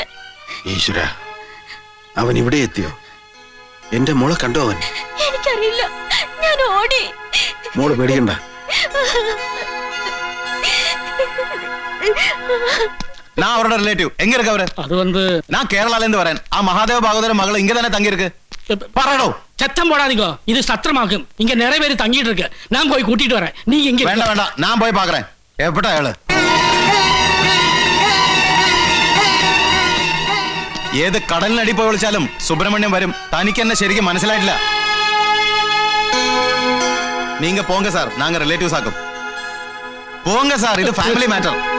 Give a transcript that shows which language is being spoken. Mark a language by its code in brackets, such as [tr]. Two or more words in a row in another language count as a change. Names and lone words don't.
[ml] ഈശ്വര, അവൻ ഇവിടെ എത്തിയോ? എന്റെ മോളെ കണ്ടോ അവൻ? എനിക്കറിയില്ല, ഞാൻ ഓടി. മോള് പേടിക്കണ്ട. [ta] நான் அவரோட ரிலேட்டிவ். எங்க இருக்கு அவரு? அது வந்து நான் கேரளால இருந்து வரேன். ஆ மகாதேவ பாகவதர மகள் இங்க தானே தங்கி இருக்கு. பரடோ சத்தம் போடாதீங்க, இது சத்திரமாகும். இங்க நிறைய பேர் தங்கிட்டு இருக்கு. நான் போய் கூட்டிட்டு வரேன். நீங்க இங்க வேண்டாம் வேண்டாம், நான் போய் பாக்குறேன். [ml] എവിടെ അയാള്? ഏത് കടലിനടി പോയി വിളിച്ചാലും സുബ്രഹ്മണ്യം വരും. തനിക്ക് എന്നെ ശരിക്കും മനസ്സിലായിട്ടില്ല. [ta] நீங்க போங்க சார், நாங்க ரிலேட்டிவ்ஸ் ஆக்கும். போங்க சார், [ml] ഇത് [en] family matter.